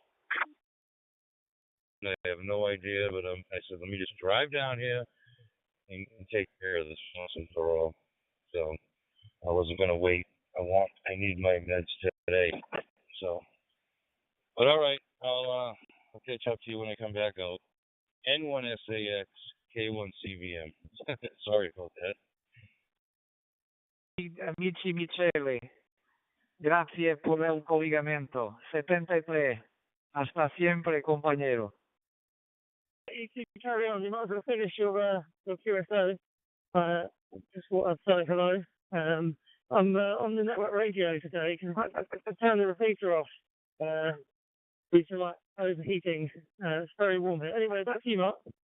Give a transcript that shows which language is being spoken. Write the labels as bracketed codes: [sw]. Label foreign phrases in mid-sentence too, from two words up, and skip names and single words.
[en] I have no idea, but I said, let me just drive down here and take care of this once and for all. So I wasn't going to wait. I need my meds today. So, but all right, I'll catch up to you when I come back out. N1SAX K1CVM. Sorry about that. [it] Amici Michele, grazie [es] por el [it] collegamento. 73. [es] Hasta siempre, compañero. [en] You can carry on. You might as well finish your QSO. Just want to say hello. I'm on the network radio today because I turned the repeater off due to like overheating. It's very warm here. Anyway, back to you, Mark.